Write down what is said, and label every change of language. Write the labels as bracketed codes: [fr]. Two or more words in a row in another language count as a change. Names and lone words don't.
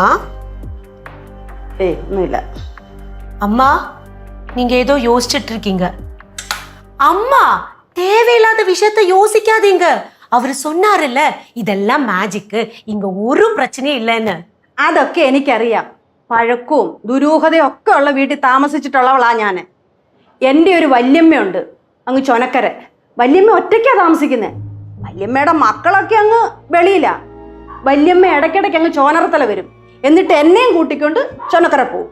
[ml] ഒന്നുമില്ല. [ta] அம்மா, நீங்க ஏதோ யோசிச்சுட்டு இருக்கீங்க. அம்மா, தேவையில்லாத விஷயத்தை யோசிக்காதீங்க. அவரு சொன்னாருல்ல, இதெல்லாம் மேஜிக், இங்க ஒரு பிரச்சனையும் இல்லைன்னு. [ml] അതൊക്കെ എനിക്കറിയാം. പഴക്കവും ദുരൂഹതയും ഒക്കെ ഉള്ള വീട്ടിൽ താമസിച്ചിട്ടുള്ളവളാ ഞാൻ. എൻ്റെ ഒരു വല്യമ്മയുണ്ട് അങ്ങ് ചൊനക്കര. വല്യമ്മ ഒറ്റയ്ക്കാണ് താമസിക്കുന്നത്. വല്യമ്മയുടെ മക്കളൊക്കെ അങ്ങ് വെളിയില്ല. വല്യമ്മ ഇടയ്ക്കിടയ്ക്ക് അങ്ങ് ചോനറത്തല വരും. എന്നിട്ട് എന്നെയും കൂട്ടിക്കൊണ്ട് ചൊനക്കര പോവും.